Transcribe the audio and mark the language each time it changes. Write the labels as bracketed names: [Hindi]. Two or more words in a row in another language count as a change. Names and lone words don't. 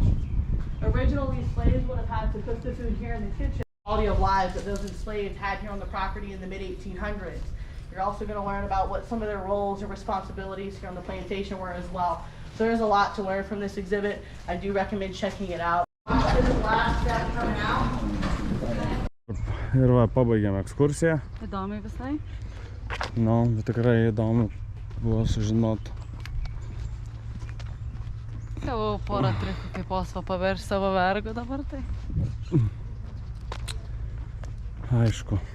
[English] Originally, slaves would have had to cook the food here in the kitchen. Quality of lives that those enslaved had here on the property in the mid-1800s. You're also going to learn about what some of their roles and responsibilities here on the plantation were as well. So there's a lot to learn from this exhibit. I do recommend checking it out. This is the last step coming out. [Lithuanian] Ir va, pabaigėm ekskursiją. Įdomiai visai. Bet tikrai įdomu buvo sužinoti. Gavau porą trikų, kaip Osva paverš savo vergų dabar tai. Aišku.